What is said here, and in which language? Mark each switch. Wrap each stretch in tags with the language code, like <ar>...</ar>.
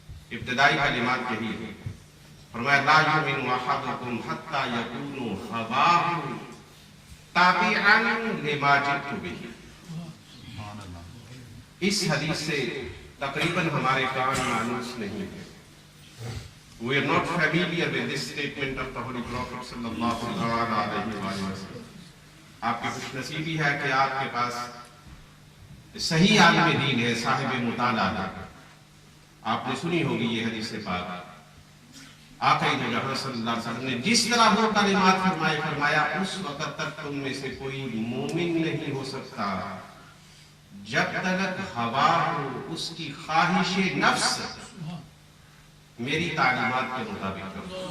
<ur>ابتدائی کلمات یہی ہے. فرمایا</ur> <ar>لا یؤمن احدکم حتی یکون ہواہ تابعا لما جئت بہ.</ar> <ur>اس حدیث سے تقریباً ہمارے کان مانوس نہیں ہے.</ur> <en>We are not familiar with this statement of the Holy Prophet sallallahu alaihi wasallam.</en> <ur>آپ کی خوش نصیبی ہے کہ آپ کے پاس صحیح عالم دین ہے، صاحب مطالعہ. آپ نے سنی ہوگی یہ حدیث پاک آقا دو جہاں صلی اللہ علیہ وسلم نے جس طرح وہ کلمات فرمایا اس وقت تک تم میں سے کوئی مومن نہیں ہو سکتا جب تک ہوا ہو اس کی خواہش نفس میری تعلیمات کے مطابق کرو۔</ur>